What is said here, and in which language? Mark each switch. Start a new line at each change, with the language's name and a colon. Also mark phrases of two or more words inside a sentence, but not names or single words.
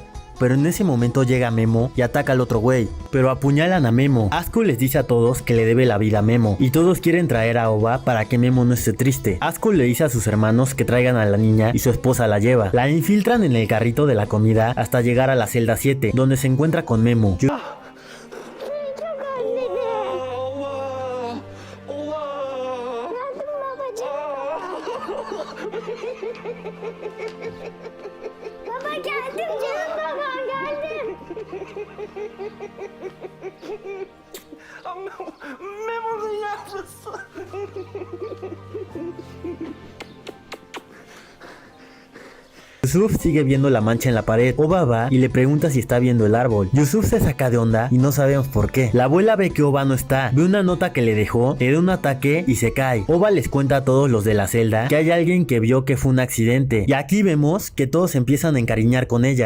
Spanish: Pero en ese momento llega Memo y ataca al otro güey, pero apuñalan a Memo. Asko les dice a todos que le debe la vida a Memo, y todos quieren traer a Oba para que Memo no esté triste. Asko le dice a sus hermanos que traigan a la niña y su esposa la lleva. La infiltran en el carrito de la comida hasta llegar a la celda 7, donde se encuentra con Memo.
Turkish: Baba geldim canım babam geldim. Memo'nun yavrusu.
Spanish: Yusuf sigue viendo la mancha en la pared. Oba va y le pregunta si está viendo el árbol. Yusuf se saca de onda y no sabemos por qué. La abuela ve que Oba no está, ve una nota que le dejó, le da un ataque y se cae. Oba les cuenta a todos los de la celda que hay alguien que vio que fue un accidente, y aquí vemos que todos empiezan a encariñar con ella.